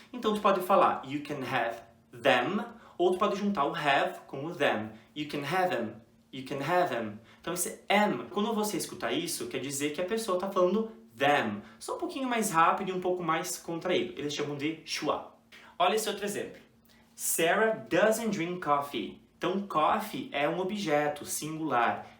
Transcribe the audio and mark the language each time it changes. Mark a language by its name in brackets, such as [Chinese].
[Portuguese] Então, tu pode falar [English] you can have them, [Portuguese] ou tu pode juntar o have com o them. [English] You can have them. You can have them. [Portuguese] Então, esse M, quando você escutar isso, quer dizer que a pessoa está falando them. Só um pouquinho mais rápido e um pouco mais contraído. Eles chamam de schwa. Olha esse outro exemplo. [English] Sarah doesn't drink coffee. [Portuguese] Então, coffee é um objeto singular.